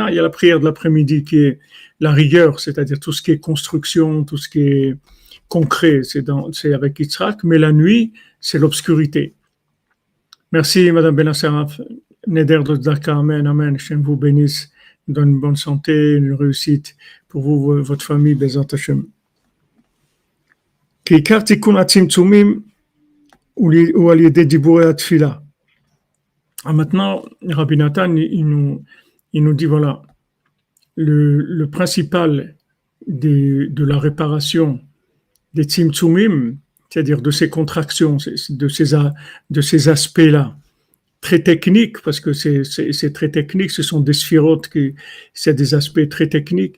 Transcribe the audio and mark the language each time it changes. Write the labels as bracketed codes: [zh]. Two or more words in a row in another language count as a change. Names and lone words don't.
[fr] Il y a la prière de l'après-midi qui est la rigueur, c'est-à-dire tout ce qui est construction, tout ce qui est concret, c'est avec Yitzhak. Mais la nuit, c'est l'obscurité. Merci Madame Benassaraf. Neder de Tzedaka, amen, amen. Hashem vous bénisse, donne une bonne santé, une réussite pour vous, votre famille, [he] בעזרת השם. כי עיקר תיקון הצמצומים הוא על ידי דיבורי התפילה. [fr] Maintenant, Rabbi Nathan, il nous dit, voilà, le principal de la réparation des tzimtzumim, c'est-à-dire de ces contractions, de ces aspects-là, très techniques, parce que c'est très technique, ce sont des sphirotes, c'est des aspects très techniques.